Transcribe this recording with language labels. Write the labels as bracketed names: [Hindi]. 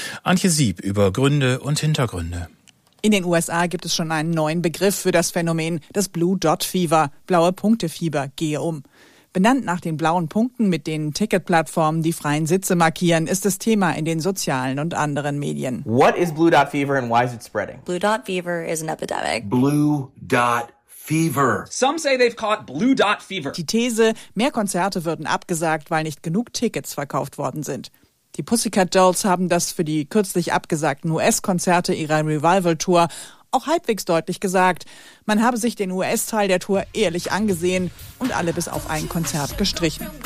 [German] Antje Sieb über Gründe und Hintergründe. In den USA gibt es schon einen neuen Begriff für das Phänomen, das Blue Dot Fever, blaue Punktefieber, gehe um. Benannt nach den blauen Punkten, mit denen Ticketplattformen die freien Sitze markieren, ist das Thema in den sozialen und anderen Medien. [English] What is Blue Dot Fever and why is it spreading? Blue Dot Fever is an epidemic. Blue Dot Fever. Some say they've caught Blue Dot Fever. [German] Die These, mehr Konzerte würden abgesagt, weil nicht genug Tickets verkauft worden sind. Die Pussycat Dolls haben das für die kürzlich abgesagten US-Konzerte ihrer Revival-Tour auch halbwegs deutlich gesagt. Man habe sich den US-Teil der Tour ehrlich angesehen und alle bis auf ein Konzert gestrichen.